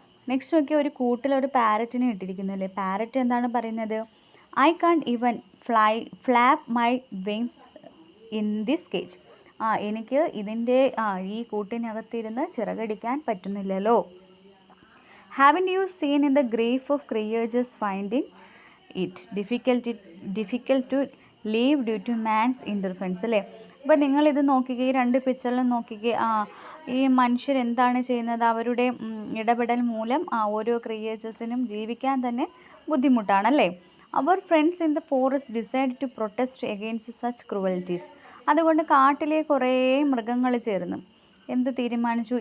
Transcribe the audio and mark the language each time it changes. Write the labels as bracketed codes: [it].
[ml] Next നോക്കി, ഒരു കൂട്ടിലൊരു പാരറ്റിനെ ഇട്ടിരിക്കുന്നു അല്ലേ. പാരറ്റ് എന്താണ് പറയുന്നത്? [en] I can't even flap my wings in this cage. [ml] എനിക്ക് ഇതിൻ്റെ ഈ കൂട്ടിനകത്തിരുന്ന് ചിറകടിക്കാൻ പറ്റുന്നില്ലല്ലോ. [en] Haven't you seen in the grief of creatures finding it difficult to live due to man's interference അല്ലേ? [ml] അപ്പോൾ നിങ്ങളിത് നോക്കിക്കേ, ഈ രണ്ട് പിക്ചറിലും നോക്കിക്കേ. ഈ മനുഷ്യർ എന്താണ് ചെയ്യുന്നത്? അവരുടെ ഇടപെടൽ മൂലം ഓരോ ക്രിയേച്ചേഴ്സിനും ജീവിക്കാൻ തന്നെ ബുദ്ധിമുട്ടാണല്ലേ. [en] അവർ friends in the forest decide to protest against such cruelties. [ml] അതുകൊണ്ട് കാട്ടിലെ കുറേ മൃഗങ്ങൾ ചേർന്ന് എന്ത് തീരുമാനിച്ചു?